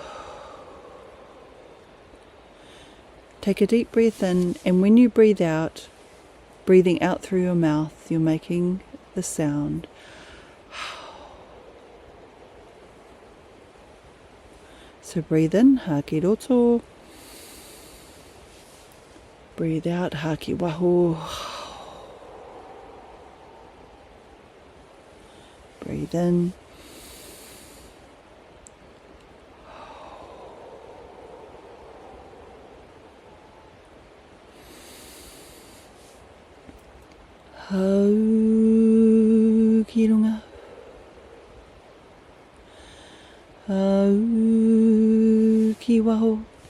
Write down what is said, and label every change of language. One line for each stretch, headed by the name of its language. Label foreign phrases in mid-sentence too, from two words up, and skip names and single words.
English: Take a deep breath in, and when you breathe out, breathing out through your mouth, you're making the sound. So breathe in,
Māori: haki roto.
English: Breathe out,
Māori: haki waho.
English: Breathe in.
Māori: Hau ki runga. Hau ki waho.